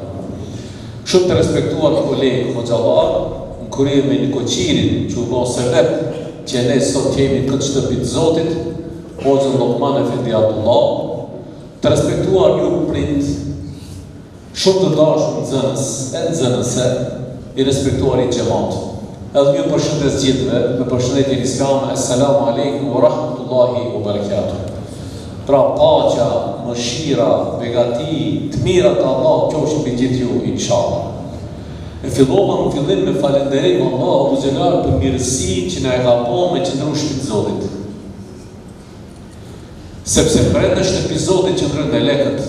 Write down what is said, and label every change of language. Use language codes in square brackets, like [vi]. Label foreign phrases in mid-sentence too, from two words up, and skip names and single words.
[sq] Shumë të respektuar kolegë hoxhallar, në kurrë me Nikoqirin, që u bë sebeb që ne sot jemi këtë shtëpi të Zotit, Hoxha Lokman Efendi Abdullah, të respektuar ju prind, shumë të dashur nxënës e nxënëse, i respektuar i xhamat. Edhe ju përshëndes gjithëve me përshëndetjen islame, [ar] السلام عليكم ورحمة الله وبركاته. [sq] Pra paqja, mëshira, begati, të mirat të Allah qofshin mbi gjithë ju inshallah. E fillova në fillim me falënderim Allahu Xhelal për mirësinë që na e ka bërë me qëndru shtëpi të Zotit. Sepse brenda shtëpi të Zotit qëndrojnë melekët.